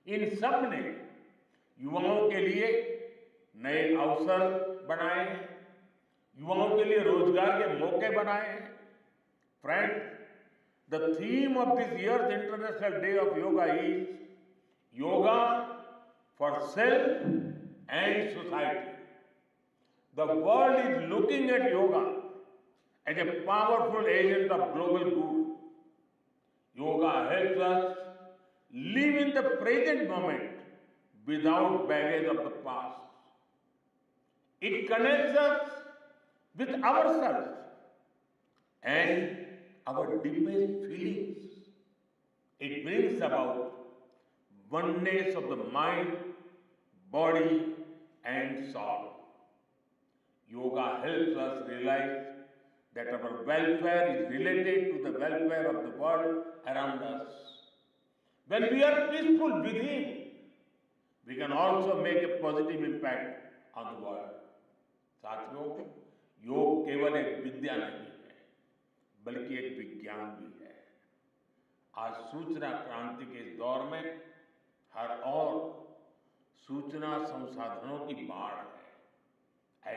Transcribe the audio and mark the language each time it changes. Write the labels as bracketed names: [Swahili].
[Hindi] इन सब ने युवाओं के लिए नए अवसर बनाए हैं, युवाओं के लिए रोजगार के मौके बनाए हैं। [English] Friends, the theme of this year's international day of yoga is yoga for self and society. The world is looking at yoga as a powerful agent of global good. Yoga helps us live in the present moment without baggage of the past. It connects us with ourselves and our deepest feelings. It brings about oneness of the mind, body, and soul. Yoga helps us realize that our welfare is related to the welfare of the world around us. When we are peaceful within, we can also make a positive impact on the world. [Hindi] साथियों, योग केवल एक विद्या नहीं है, बल्कि एक विज्ञान भी है। आज सूचना क्रांति के इस दौर में हर ओर सूचना संसाधनों की बाढ़ है।